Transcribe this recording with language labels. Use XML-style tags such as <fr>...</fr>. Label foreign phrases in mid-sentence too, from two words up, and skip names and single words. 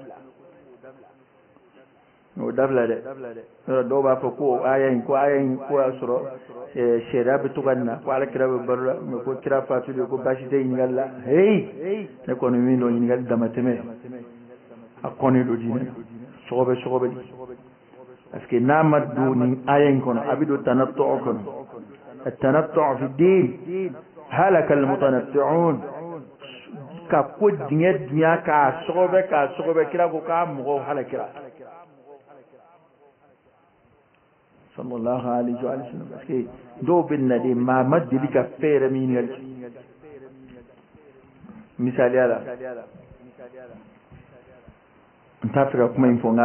<bm>dɛ dɔw b'a fɔ ko aya in ko y'a sɔrɔ sariya bɛ to ka nin na ko alakira bɛ baro la mais ko kira fatulen ko baasi tɛ ɲininkali la hey ne kɔni min dɔn ɲininkali damatɛmɛ a kɔni do diinɛ sɔgɔbɛli parce que n'a ma don nin aya in kɔnɔ a bɛ don tanattu'u kɔnɔ</bm> <ar>التنطع في الدين هلك المتنطعون</ar> <bm>ka ko dingɛ dunya k'a sɔgɔbɛ kira ko k'a mɔgɔw halakira</bm> <ar>صلى الله عليه وسلم</ar> <bm>parce que dɔw bɛ na de maa ma deli ka fɛn yɛrɛ min ɲininkali misaliya la n t'a fɛ ka kuma in fɔ nka</bm>